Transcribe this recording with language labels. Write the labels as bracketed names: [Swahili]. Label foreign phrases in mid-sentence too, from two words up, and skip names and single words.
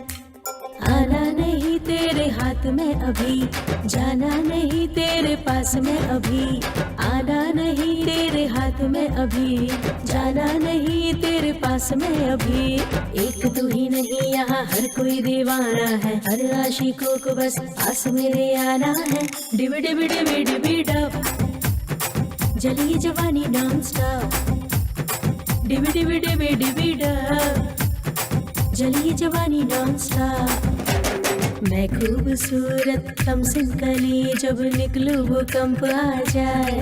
[Hindi] आना नहीं तेरे हाथ में अभी, जाना नहीं तेरे पास में अभी। आना नहीं तेरे हाथ में अभी, जाना नहीं तेरे पास में अभी। एक तू ही नहीं यहाँ हर कोई दीवाना है, हर आशिकों को बस पास मेरे आना है। डिबी डिबी डिबी डिबी डब, जली जवानी [English] non stop. [Hindi] डिबी डिबी डिबी डिबी डब, जली जवानी [English] non stop. [Hindi] मैं खूबसूरत कम सिन कली, जब निकलूं भूकंप आ जाए।